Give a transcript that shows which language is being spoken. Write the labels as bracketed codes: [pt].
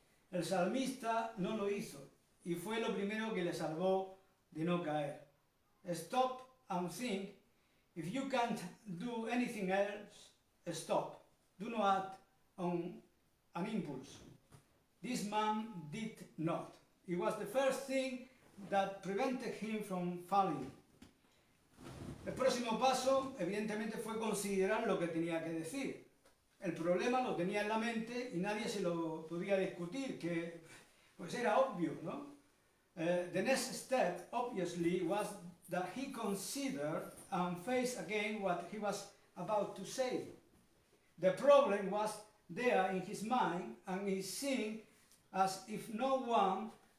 [es] El salmista no lo hizo y fue lo primero que le salvó de no caer. [en] Stop and think. If you can't do anything else, stop. Do not act on an impulse. This man did not. It was the first thing that prevented him from falling. [es] El próximo paso, evidentemente, fue considerar lo que tenía que decir. El problema lo tenía en la mente y nadie se lo podía discutir, que pues era obvio, ¿no? [en] The next step, obviously, was that he considered and faced again what he was about to say. The problem was there in his mind, and he seemed as if no one.